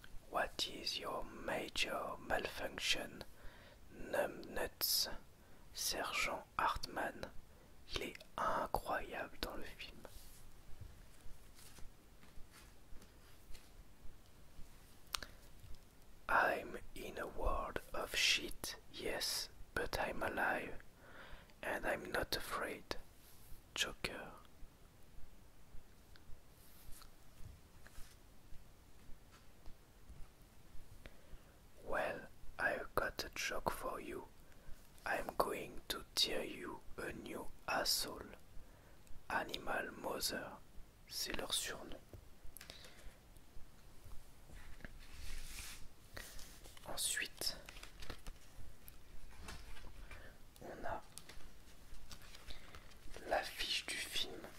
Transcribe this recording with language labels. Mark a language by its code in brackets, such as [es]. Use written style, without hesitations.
[en] What is your major malfunction? Numbnuts. Sergent Hartman. [fr] Il est incroyable dans le film. [en] I'm in a world of shit, yes, but I'm alive, and I'm not afraid. Joker. Well, I've got a joke for you. I'm going to tear you a new asshole. [fr] Animal Mother, c'est leur surnom. Ensuite, on a l'affiche du film.